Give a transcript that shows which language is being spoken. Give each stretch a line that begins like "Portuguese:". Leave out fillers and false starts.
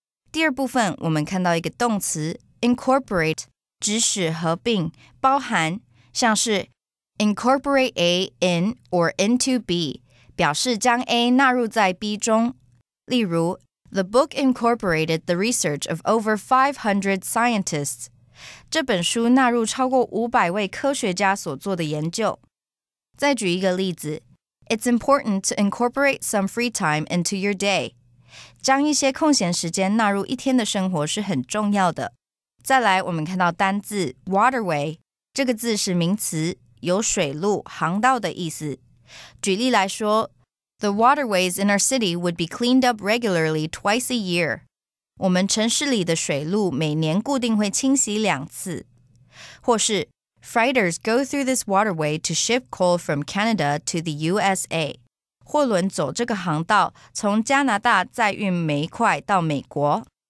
Chinese: 第二部分我们看到一个动词 incorporate 指使合并包含像是 incorporate A in or into B 表示将 A 纳入在 B 中例如
English: The book incorporated the research of over 500 scientists.
Chinese: 这本书纳入超过500位科学家所做的研究。再举一个例子
English: It's important to incorporate some free time into your day.
Chinese: 将一些空闲时间纳入一天的生活是很重要的。再来，我们看到单字 waterway， 这个字是名词，有水路、航道的意思。举例来说
English: The waterways in our city would be cleaned up regularly twice a year.
Chinese: 我们城市里的水路每年固定会清洗2次。或是
English: Freighters go through this waterway to ship coal from Canada to the USA.
Chinese: 货轮走这个航道，从加拿大载运煤块到美国。